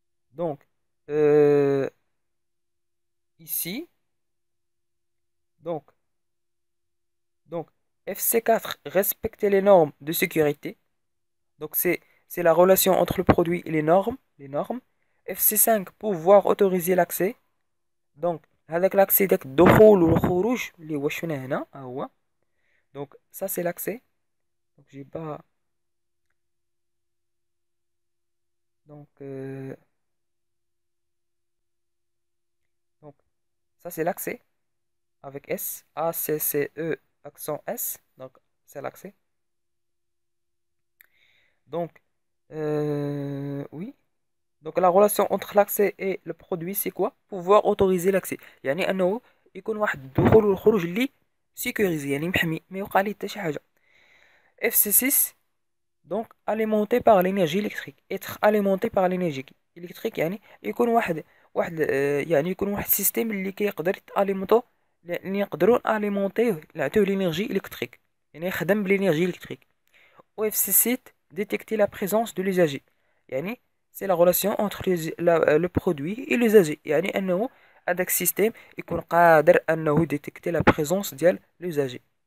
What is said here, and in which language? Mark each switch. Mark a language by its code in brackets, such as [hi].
[fr] Donc, ici, donc, donc FC4, respecter les normes de sécurité. Donc, c'est la relation entre le produit et les normes. FC5, pouvoir autoriser l'accès. Donc, avec l'accès [ar] داك الدخول والخروج اللي هو شفنا هنا هو. [fr] Donc, ça c'est l'accès. Donc, j'ai pas. Donc, donc, ça c'est l'accès avec S, A, C, C, E, accent S. Donc, c'est l'accès. Donc, oui. Donc, la relation entre l'accès et le produit, c'est quoi? Pouvoir autoriser l'accès. [ar] يعني أنه يكون واحد الدخول والخروج اللي sécurisé يعني محمي ما يوقع ليه حتى شي حاجة. [fr] FC6 donc alimenté par l'énergie électrique. Être alimenté par l'énergie électrique [ar] يعني يكون واحد يعني يكون واحد السيستم اللي كيقدر يتاليمونطو اللي نقدروا اليمونطيه نعطيوه لينيرجي الكتريك يعني يخدم بالانرجي الكتريك. [fr] و FC7 détecter la présence de l'usager يعني c'est la relation entre le produit et l'usager [ar] يعني انه هذاك السيستم يكون قادر انه [fr] détecter la présence ديال l'usager.